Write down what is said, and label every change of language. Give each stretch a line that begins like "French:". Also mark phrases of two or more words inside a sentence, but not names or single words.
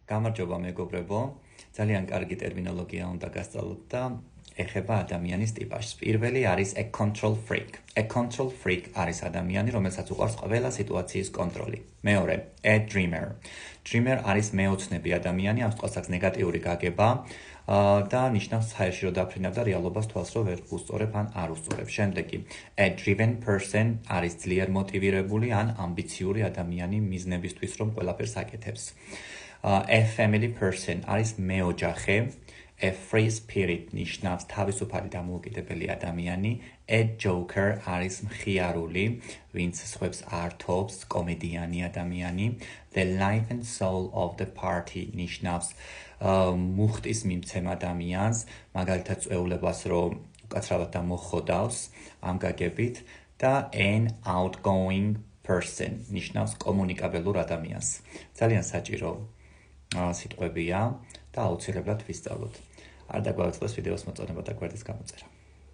Georgian: გამარჯობა მეგობრებო, ძალიან კარგი ტერმინოლოგია უნდა გასწავლოთ და ეხება ადამიანის ტიპაჟს. Პირველი არის
English: a control freak. A control freak
Georgian: არის ადამიანი, რომელსაც უყვარს ყველა სიტუაციის კონტროლი. მეორე,
English: a dreamer.
Georgian: Dreamer არის მეოცნები ადამიანი, ამ სიტყვას აქვს ნეგატიური გაგება და ნიშნავს ჰაერში რომ დაფრინავ და რეალობას თვალს რომ ვერ უსწორებ ან არ უსწორებ. შემდეგი,
English: a driven person
Georgian: არის ძლიერ მოტივირებული ან ამბიციური ადამიანი მიზნებისთვის რომ ყველაფერს აკეთებს.
English: A family person
Georgian: არის მეოჯახე.
English: A free spirit
Georgian: ნიშნავს თავისუფალი დამოუკიდებელი ადამიანი.
English: A joker
Georgian: არის მხიარული, ვინც სხვებს ართობს, კომედიანი ადამიანი.
English: The life and soul of the party
Georgian: ნიშნავს მუხტის მიმცემ ადამიანს, მაგალითად წვეულებას რომ უკაცრავად და მოხოდავს ამ გაგებით და
English: an outgoing person
Georgian: ნიშნავს კომუნიკაბელურ ადამიანს. ძალიან საჭირო სიტყვებია და აუცილებლად ვისწავლოთ. არ დაგვაუწყდეს ვიდეოს მოწონება და გვერდის გამოწერა.